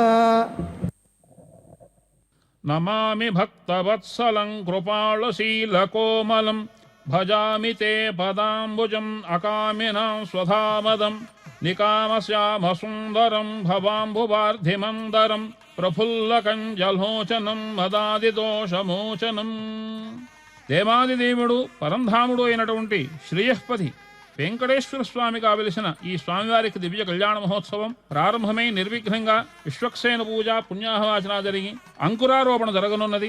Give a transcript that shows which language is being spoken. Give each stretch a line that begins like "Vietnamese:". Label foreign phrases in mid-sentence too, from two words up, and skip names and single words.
Sanskrit: नमामि भक्तवत्सलं कृपालशीलकोमलं भजामि ते पदाम्बुजम् अकामिनां स्वधामदं निकामश्यामसुन्दरं भवाम्बुवार्धिमन्दरं ప్రఫుల్లకంజలోచనం మదాదిదోషమోచనం.
Telugu: దేవాదిదేవుడు పరంధాముడు అయినటువంటి శ్రేయఃపతి వెంకటేశ్వర స్వామిగా వెలిసిన ఈ స్వామివారికి దివ్య కళ్యాణ మహోత్సవం ప్రారంభమై నిర్విఘ్నంగా విశ్వక్సేన పూజ పుణ్యాహవాచన జరిగి అంకురారోపణ జరగనున్నది.